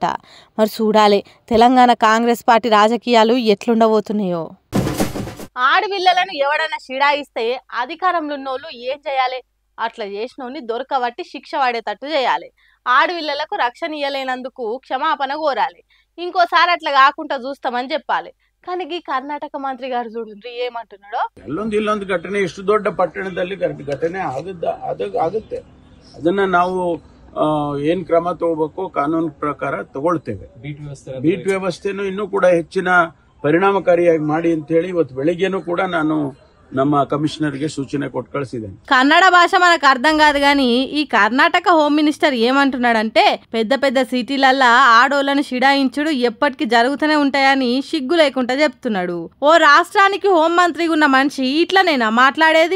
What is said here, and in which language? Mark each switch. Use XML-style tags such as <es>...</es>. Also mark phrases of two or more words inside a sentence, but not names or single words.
<te>మరి చూడాలి తెలంగాణ కాంగ్రెస్ పార్టీ రాజకీయాలు ఎట్లుండబోతున్నాయో. ఆడపిల్లలను ఎవడన్నా షిడాయిస్తే అధికారంలో ఉన్నోళ్ళు ఏం చేయాలి? అట్లా చేసినోని దొరకబట్టి శిక్ష పడేటట్టు చేయాలి. ఆడపిల్లలకు రక్షణ ఇయ్యలేనందుకు క్షమాపణ కోరాలి. ఇంకోసారి అట్లా కాకుండా చూస్తామని చెప్పాలి. కానీ ఈ కర్ణాటక మంత్రి గారు చూడండి ఏమంటున్నాడో.</te> <kn>ಇಲ್ಲೊಂದು ಘಟನೆ ಇಷ್ಟು ದೊಡ್ಡ ಪಟ್ಟಣದಲ್ಲಿ ಘಟನೆ ಆಗುತ್ತೆ ಅದನ್ನ ನಾವು ಏನ್ ಕ್ರಮ ತಗೋಬೇಕು ಕಾನೂನು ಪ್ರಕಾರ ತಗೊಳ್ತೇವೆ. ಬೀಟ್ ವ್ಯವಸ್ಥೆನೂ ಇನ್ನೂ ಕೂಡ ಹೆಚ್ಚಿನ ಪರಿಣಾಮಕಾರಿಯಾಗಿ ಮಾಡಿ ಅಂತ ಹೇಳಿ ಇವತ್ತು ಬೆಳಿಗ್ಗೆನೂ ಕೂಡ ನಾನು ನಮ್ಮ కమిషనర్ಗೆ ಸೂಚನ ಕೊಟ್ಟು కಳಿಸಿದ್ದೇನೆ.</kn> <te>కన్నడ భాష మనకు అర్థం కాదు కానీ ఈ కర్ణాటక హోమ్ మినిస్టర్ ఏమంటున్నాడంటే పెద్ద సిటీలల్లా ఆడోళ్లను షిడాయించుడు ఎప్పటికీ జరుగుతూనే ఉంటాయని సిగ్గు లేకుండా చెప్తున్నాడు. ఓ రాష్ట్రానికి హోం మంత్రిగా ఉన్న మనిషి ఇట్లనేనా మాట్లాడేది?</te>